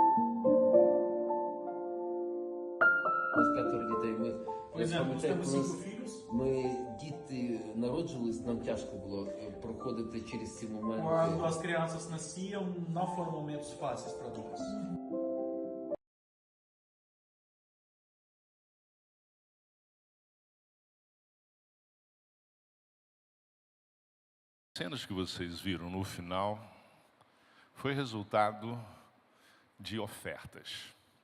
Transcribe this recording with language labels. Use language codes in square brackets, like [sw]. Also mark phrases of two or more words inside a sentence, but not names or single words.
[uk] У нас 5 дітей. Ми пам'ятаємо, Ми діти народжувались, нам тяжко було проходити через ці моменти. [pt] Quando as crianças nasciam, não foram momentos fáceis para nós. Cenas que vocês viram no final foi resultado de ofertas.